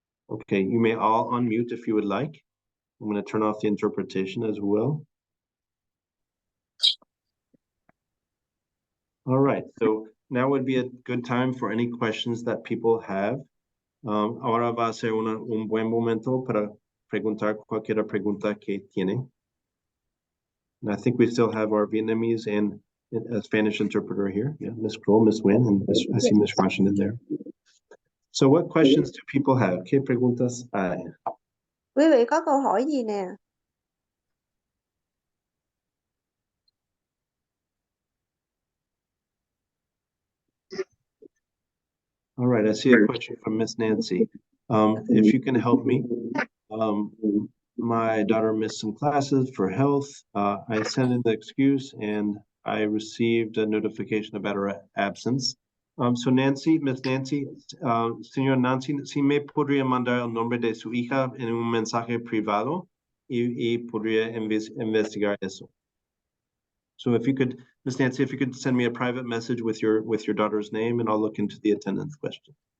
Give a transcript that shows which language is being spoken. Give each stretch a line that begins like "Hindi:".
English: Okay, you may all unmute if you would like. I'm going to turn off the interpretation as well. All right, so now would be a good time for any questions that people have.
Spanish: Ahora va a ser un buen momento para preguntar cualquier pregunta que tiene.
English: And I think we still have our Vietnamese and a Spanish interpreter here. Yeah, Miss Kroll, Miss Nguyen, and I see Miss Washington there. So what questions do people have?
Spanish: ¿Qué preguntas hay?
Vietnamese: Quý vị có câu hỏi gì nè?
English: All right, I see a question from Miss Nancy. If you can help me, my daughter missed some classes for health. I sent in the excuse and I received a notification about her absence.
Spanish: So Nancy, Miss Nancy, señor Nancy, si me podría mandar el nombre de su hija en un mensaje privado y podría investigar eso.
English: So if you could, Miss Nancy, if you could send me a private message with your daughter's name, and I'll look into the attendance question.